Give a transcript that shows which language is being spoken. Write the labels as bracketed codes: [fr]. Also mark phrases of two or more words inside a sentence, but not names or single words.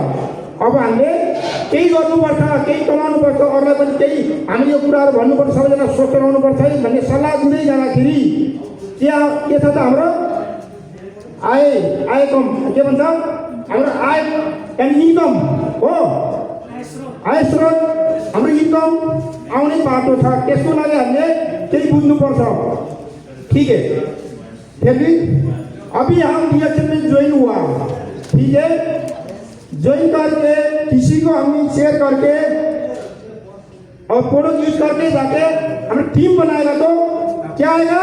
[ne] अब हामीले केही गर्नुपर्छ, केही कमाउनुपर्छ, अरूलाई पनि केही हामीले यो कुराहरू भन्नुपर्छ, सबैजना स्वस्थ रहनुपर्छ है भन्ने सल्लाह दिँदै जाँदाखेरि त्यहाँ के छ त हाम्रो आय कम, के भन्छ हाम्रो आय [en] and income [ne] हो, आय स्रोत, हाम्रो इन्कम आउने बाटो छ, त्यसको लागि हामीले केही बुझ्नुपर्छ। [hi] ठीक है, फिर भी अभी हम डिएक्सन में ज्वाइन हुआ, ठीक है, ज्वाइन करके किसी को हम शेयर करके और फोटो यूज करके जाके हम टीम बनाएगा तो क्या आएगा?